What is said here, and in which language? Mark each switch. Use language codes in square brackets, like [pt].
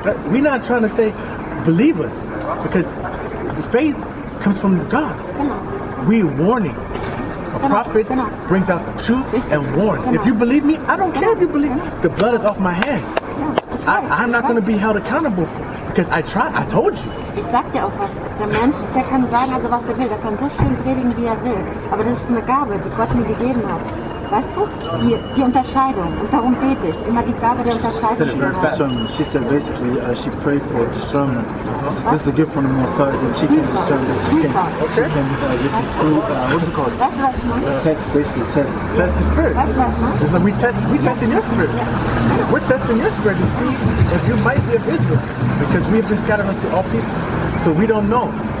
[en] We're not trying to say, believe us, because faith comes from God. We're warning. A prophet brings out the truth and warns. If you believe me, I don't care if you believe me. The blood is off my hands. I'm not going to be held accountable for it, because I told you. [de] Ich sag dir auch was. Der Mensch, der kann sagen, also was er will. Der kann so schön predigen, wie er will. Aber das ist eine Gabe, die Gott mir gegeben hat. Weißt du? Die Unterscheidung. Und darum bete ich. Immer die Gabe der Unterscheidung. [en] She said basically she prayed for discernment. This is a gift from the Most High that she can discern that she can listen through what's it called? [de] Weißt du, was ich meine? [en] Test the spirit. [de] Weißt du, was ich meine? [en] Just like we testing your spirit. We're testing your spirit to see if you might be of Israel, because we have been scattered unto all people. So we don't know.